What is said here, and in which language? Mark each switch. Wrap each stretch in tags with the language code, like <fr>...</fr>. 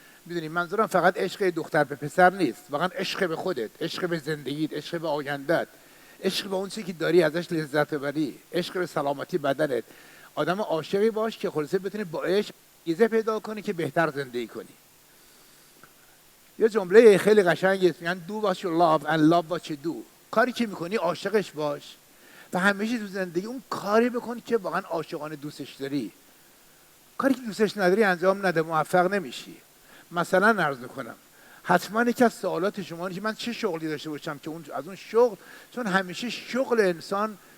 <fa>میدونید منظورم فقط عشق دختر به پسر نیست، واقعا عشق به خودت، عشق به زندگیت، عشق به آیندهت، عشق به اون چیزی که داری ازش لذت ببری، عشق به سلامتی بدنت. آدم عاشقی باش که خلاصه بتونی با عشق ایزه پیدا کنی که بهتر زندگی کنی. یه جمله خیلی قشنگه میگن</fa> <en>do what you love and love what you do.</en> <fa>کاری که میکنی عاشقش باش و همیشه تو زندگی اون کاری بکن که واقعا عاشقانه دوستش داری. کاری که دوستش نداری انجام نده، موفق نمیشی. مثلا عرض میکنم حتما یکی از سوالات شما اینه که من چه شغلی داشته باشم که از اون شغل، چون همیشه شغل انسان</fa>